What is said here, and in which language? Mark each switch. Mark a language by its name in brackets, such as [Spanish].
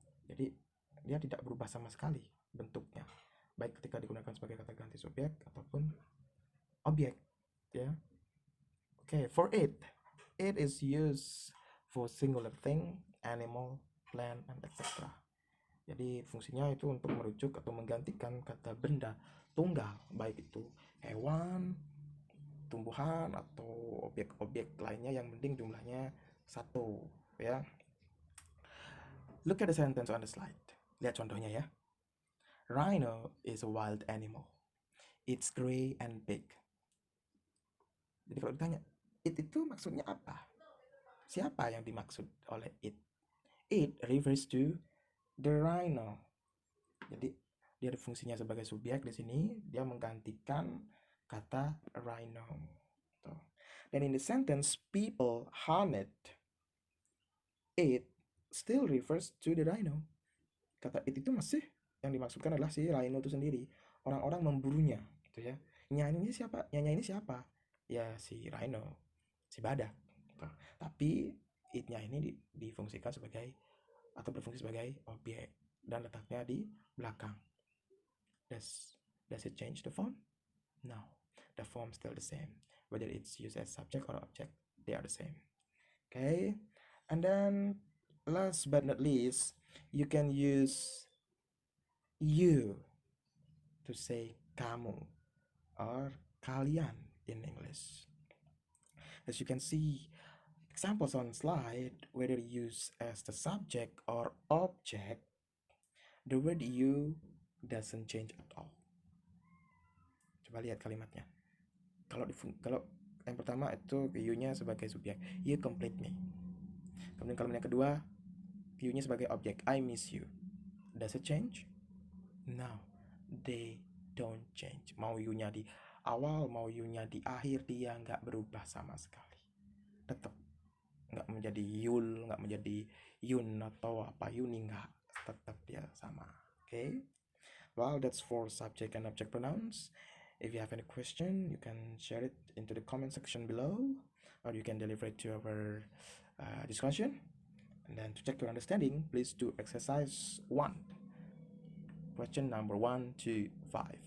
[Indonesian] Jadi dia tidak berubah sama sekali bentuknya, baik ketika digunakan sebagai kata ganti subjek ataupun objek ya. [English] Okay, for it is used for singular thing, animal, plant, and etc. [Indonesian] Jadi fungsinya itu untuk merujuk atau menggantikan kata benda tunggal, baik itu hewan, tumbuhan, atau objek-objek lainnya yang penting jumlahnya satu ya. [English] Look at the sentence on the slide. [Indonesian] Lihat contohnya ya. [English] Rhino is a wild animal. It's gray and big. [Indonesian] Jadi kalau ditanya, it itu maksudnya apa? Siapa yang dimaksud oleh it? [English] It refers to the rhino. [Indonesian] Jadi dia ada fungsinya sebagai subjek di sini, dia menggantikan kata rhino. Tuh. [English] Dan in the sentence people hunted it still refers to the rhino. [Indonesian] Kata it itu masih yang dimaksudkan adalah si rhino itu sendiri. Orang-orang memburunya, gitu ya. Nyanyinya siapa? Nyanyi ini siapa? Ya si rhino, si badak. Gitu. Tapi it-nya ini difungsikan sebagai atau berfungsi sebagai objek dan letaknya di belakang. [English] Does it change the form? No, the form still the same. Whether it's used as subject or object, they are the same. Okay, and then last but not least, you can use you to say kamu or kalian in English. As you can see, examples on slide, whether used as the subject or object, the word you doesn't change at all. [Indonesian] Coba lihat kalimatnya. Kalau yang pertama itu you-nya sebagai subjek, [English] you complete me. [Indonesian] Kemudian kalimat yang kedua, you-nya sebagai objek, [English] I miss you. Does it change? No, they don't change. [Indonesian] Mau you-nya di awal, mau you-nya di akhir, dia nggak berubah sama sekali. Tetap nggak menjadi yul, nggak menjadi yun atau apa yuni, nggak. Tetap dia sama. Okay? [English] Well, that's for subject and object pronouns. If you have any question, you can share it into the comment section below, or you can deliver it to our discussion. And then to check your understanding, please do exercise 1. Question number 1 to 5.